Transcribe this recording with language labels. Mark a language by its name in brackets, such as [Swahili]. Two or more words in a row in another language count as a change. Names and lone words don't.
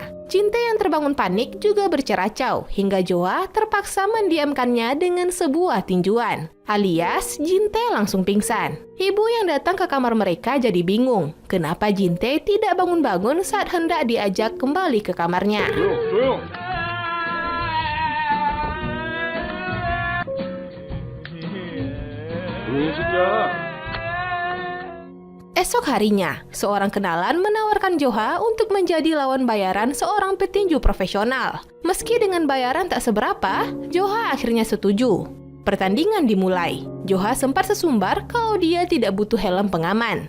[Indonesian] Jinte yang terbangun panik juga berceracau, hingga Joha terpaksa mendiamkannya dengan sebuah tinjuan. Alias, Jinte langsung pingsan. Ibu yang datang ke kamar mereka jadi bingung. Kenapa Jinte tidak bangun-bangun saat hendak diajak kembali ke kamarnya? [Korean] 조용. 조용히 진짜. [Indonesian] Esok harinya, seorang kenalan menawarkan Joha untuk menjadi lawan bayaran seorang petinju profesional. Meski dengan bayaran tak seberapa, Joha akhirnya setuju. Pertandingan dimulai. Joha sempat sesumbar kalau dia tidak butuh helm pengaman.